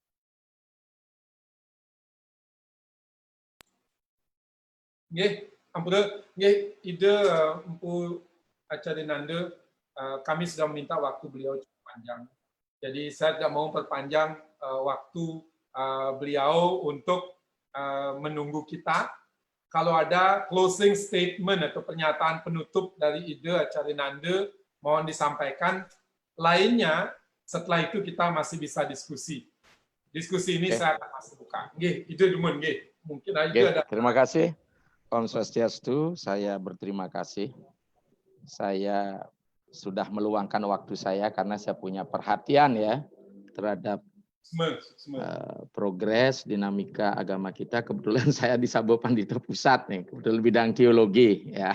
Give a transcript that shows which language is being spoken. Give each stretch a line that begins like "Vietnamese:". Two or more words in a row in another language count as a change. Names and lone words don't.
Indonesian: Nggih, ampura, nggih, ide empu acara Nanda, kami sudah meminta waktu beliau cukup panjang. Jadi saya tidak mau perpanjang waktu beliau untuk menunggu kita. Kalau ada closing statement atau pernyataan penutup dari Ide Acarinanda, mohon disampaikan. Lainnya, setelah itu kita masih bisa diskusi. Diskusi ini saya akan masih buka. Nggih, Ide Dumun, nggih. Mungkin aja ada. Terima kasih.
Sanskrit: Om Swastiastu,
Indonesian: saya berterima kasih. Saya sudah meluangkan waktu saya karena saya punya perhatian ya terhadap progres dinamika agama kita. Kebetulan saya di Sabo Pandito Pusat nih, kebetulan bidang teologi ya.